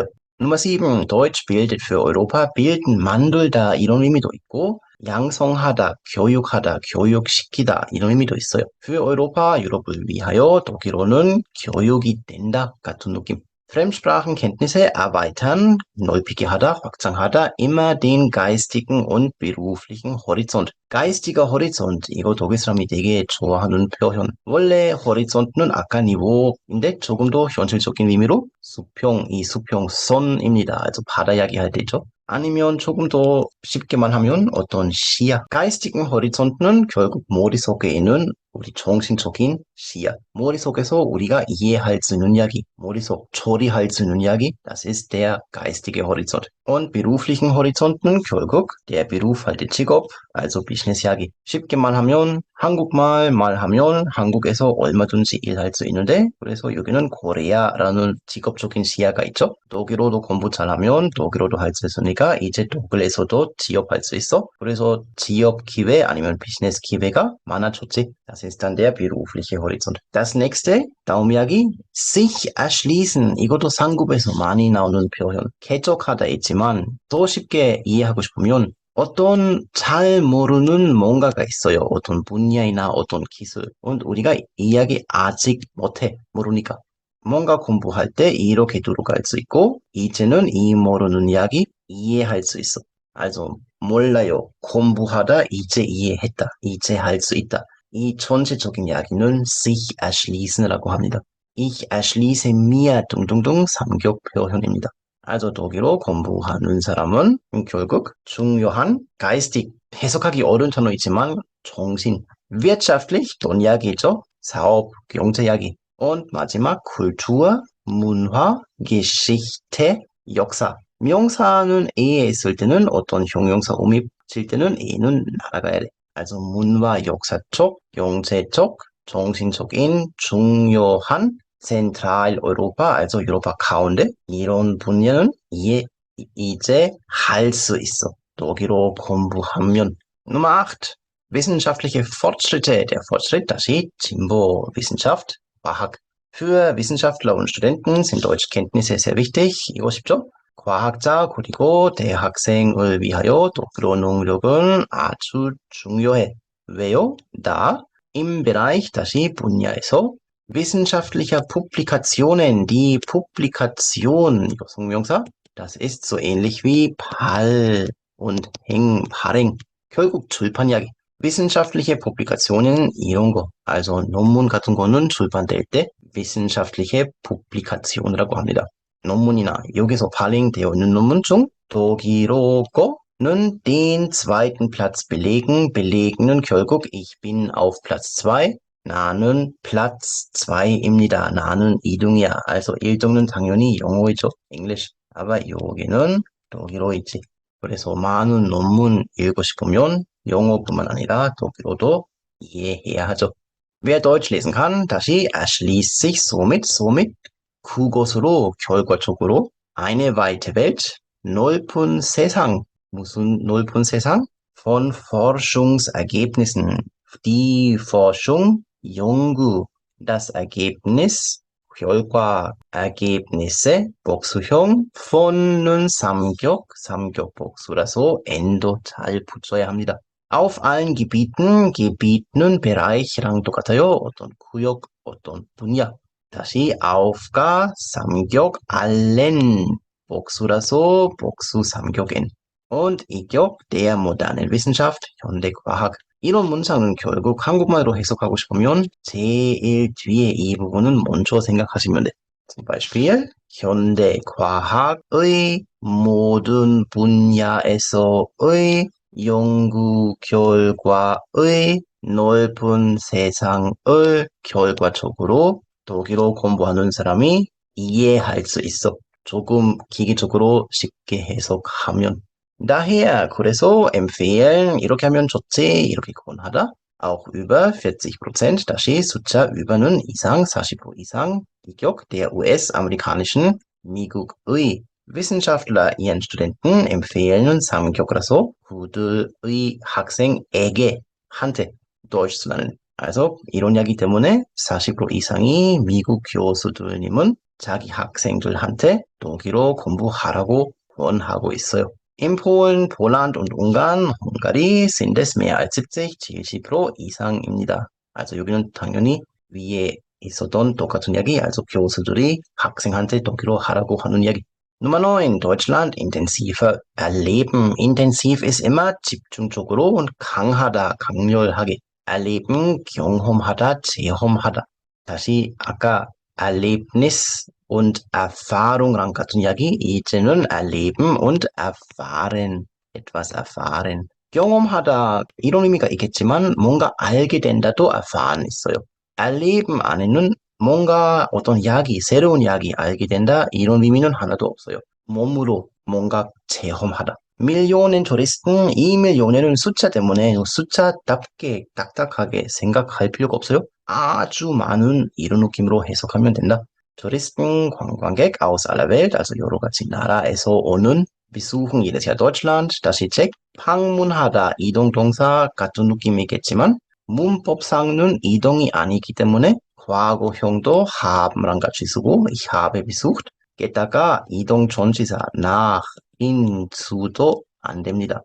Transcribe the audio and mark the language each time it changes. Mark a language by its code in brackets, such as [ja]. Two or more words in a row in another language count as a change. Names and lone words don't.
[de] Nummer 7. Deutsch bildet für Europa. bilden, [ko] 만들다 이런 의미도 있고 양성하다, 교육하다, 교육시키다 이런 의미도 있어요. [de] für Europa, [ko] 유럽을 위하여 독일어는 교육이 된다 같은 느낌. [de] Fremdsprachenkenntnisse erweitern, [ko] 넓히게 하다, 확장하다, [de] immer den geistigen und beruflichen Horizont. geistiger Horizont, [ko] 이거 독일 사람이 되게 좋아하는 표현. 원래 horizont는 아까 니보인데 조금 더 현실적인 의미로 수평, 이 수평선입니다. also 바다 이야기할 때죠. 아니면 조금 더 쉽게만 하면 어떤 시야. [de] geistigen Horizont [ko] 는 결국 머릿속에 있는 우리 정신적인 시야. 머릿속에서 우리가 이해할 수 있는 이야기. 머릿속 처리할 수 있는 이야기. [de] Das ist der geistige Horizont. Und beruflichen Horizont [ko] 는 결국 [de] der Beruf [ko] 할 때 직업, also 비즈니스 이야기. 쉽게만 하면 한국말 말하면 한국에서 얼마든지 일할 수 있는데 그래서 여기는 코리아라는 직업적인 시야가 있죠. 독일어도 공부 잘하면 독일어도 할 수 있으니까 이제 독일에서도 취업할 수 있어. 그래서 취업 기회 아니면 비즈니스 기회가 많아졌지. [de] Das ist dann der berufliche Horizont. Das nächste, [ko] 다음 이야기, [de] sich erschließen. [ko] 이것도 상급에서 많이 나오는 표현. 개척하다 있지만 더 쉽게 이해하고 싶으면 어떤 잘 모르는 뭔가가 있어요. 어떤 분야이나 어떤 기술. 우리가 이야기 아직 못해. 모르니까. 뭔가 공부할 때 이렇게 들어갈 수 있고 이제는 이 모르는 이야기 이해할 수 있어. also 몰라요. 공부하다 이제 이해했다. 이제 할 수 있다. 이 전체적인 이야기는 [de] sich erschließen [ko] 이라고 합니다. [de] ich erschließe mir [ko] 등등등 삼격 표현입니다. also 독일어 공부하는 사람은 결국 중요한 geistig 해석하기 어려운 단어이지만 정신, wirtschaftlich 돈 이야기죠. 사업, 경제 이야기. und 마지막 Kultur, 문화, Geschichte, 역사. 명사는 A에 있을 때는 어떤 형용사 음이 칠 때는 A는 날아가야 돼. also 문화 역사 쪽, 경제 쪽, 정신적인 중요한 [de] zentraleuropa, also [ko] 유로파 가운데 이런 분야는 이제 할 수 있어. 독일어 공부하면. [de] Nummer 8. Wissenschaftliche Fortschritte. Der Fortschritt, [ko] 다시 진보, [de] Wissenschaft, 과학. Für Wissenschaftler und Studenten sind Deutschkenntnisse sehr wichtig. [ko] 이거 쉽죠? 과학자 그리고 대학생을 위하여 독일어 능력은 아주 중요해. 왜요? [de] da im Bereich, [ko] 다시 분야에서 [de] wissenschaftlicher Publikationen, die Publikation, [ko] 이거 성명사, [de] das ist so ähnlich wie 발 und 행, 발행. [ko] 결국 출판 이야기. [de] wissenschaftliche Publikationen [ko] 이런 거, also 논문 같은 거는 출판될 때 [de] wissenschaftliche Publikation [ko] 이라고 합니다. 논문이나 여기서 발행되어 있는 논문 중 독일어 거는 [de] den zweiten Platz belegen. Belegen은 결국 ich bin auf Platz 2. [ko] 나는 Platz 2입니다. 나는 2등이야. also 1등은 당연히 영어이죠. English. aber 여기는 독일어이지. 그래서 많은 논문 읽고 싶으면 영어뿐만 아니라 독일어도 이해해야 하죠. [de] Wer Deutsch lesen kann, 다시 erschließt sich somit [ko] 그것으로 결과적으로 [de] eine weite Welt, [ko] 넓은 세상, 무슨 넓은 세상? [de] von Forschungsergebnissen. Die Forschung, 연구, das Ergebnis, [ko] 결과, Ergebnisse, 복수형, von는 삼격 복수라서 n도 잘 붙여야 합니다. [de] Auf allen Gebieten, [ko] Gebiet는 Bereich랑 똑같아요. 어떤 구역, 어떤 분야. 다시 auf가 삼격 allen 복수라서 복수 삼격엔. [de] Und 이격 der modernen Wissenschaft, [ko] 현대과학. 이런 문장은 결국 한국말로 해석하고 싶으면 제일 뒤에 이 부분은 먼저 생각하시면 돼. [de] zum Beispiel [ko] 현대과학의 모든 분야에서의 연구 결과의 넓은 세상을 결과적으로 독일어 공부하는 사람이 이해할 수 있어. 조금 기계적으로 쉽게 해석하면. daher, 그래서 empfehlen, 이렇게 하면 좋지, 이렇게 권하다. [de] auch über 40%, [ko] 다시 숫자 über는 이상, 40% 이상, 이격 [de] der US-amerikanischen [ko] 미국의 [de] Wissenschaftler ihren Studenten empfehlen [ko] 삼격이라서 그들의 학생에게 한테 [de] Deutsch zu lernen. [ko] also 이런 이야기 때문에 40% 이상이 미국 교수들님은 자기 학생들한테 독일어 공부하라고 권하고 있어요. [de] In Polen, Poland und Ungarn, Hungary sind es mehr als 70, [ko] 70% 이상입니다. also 여기는 당연히 위에 있었던 똑같은 이야기, also 교수들이 학생한테 독일어 하라고 하는 이야기. [de] Nummer 9, Deutschland intensiver erleben. Intensiv ist immer 집중적으로 und [ko] 강하다, 강렬하게. erleben, 경험하다, 체험하다. 다시 아까 [de] Erlebnis und Erfahrung [ko] 랑 같은 이야기, 이제는 [de] erleben und erfahren, etwas erfahren. [ko] 경험하다, 이런 의미가 있겠지만 뭔가 알게 된다도 erfahren 있어요. erleben 안에는 뭔가 어떤 이야기, 새로운 이야기 알게 된다, 이런 의미는 하나도 없어요. 몸으로 뭔가 체험하다. [de] Millionen Touristen, [ko] 이 밀리언에는 숫자 때문에 숫자답게 딱딱하게 생각할 필요가 없어요. 아주 많은 이런 느낌으로 해석하면 된다. [de] Touristen, 관광객 aus aller Welt, also [ko] 여러 가지 나라에서 오는 [de] besuchen jedes Jahr Deutschland, [ko] 다시 책, 방문하다, 이동동사 같은 느낌이겠지만 문법상은 이동이 아니기 때문에 과거형도 haben랑 같이 쓰고 [de] ich habe besucht, [ko] 게다가 이동 전치사 [de] nach, in, [ko] zu도 안 됩니다.